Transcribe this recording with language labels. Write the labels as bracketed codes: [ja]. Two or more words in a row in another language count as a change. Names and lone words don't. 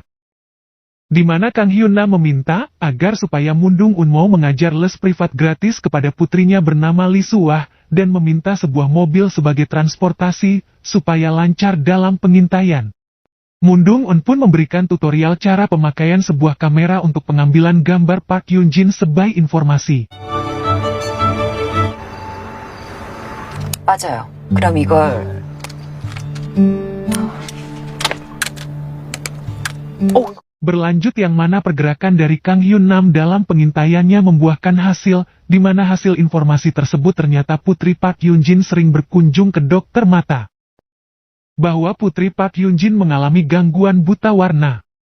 [id] Di mana Kang Hyun Nam meminta agar supaya Moon Dong Un mau mengajar les privat gratis kepada putrinya bernama Lee Suah, dan meminta sebuah mobil sebagai transportasi, supaya lancar dalam pengintaian. Moon Dong Un pun memberikan tutorial cara pemakaian sebuah kamera untuk pengambilan gambar Park Hyun Jin sebagai informasi. [ko] 맞아요. 그럼 이걸 [id] Berlanjut yang mana pergerakan dari Kang Hyun Nam dalam pengintaiannya membuahkan hasil, di mana hasil informasi tersebut ternyata putri Park Hyun Jin sering berkunjung ke dokter mata. Bahwa putri Park Hyun Jin mengalami gangguan buta warna.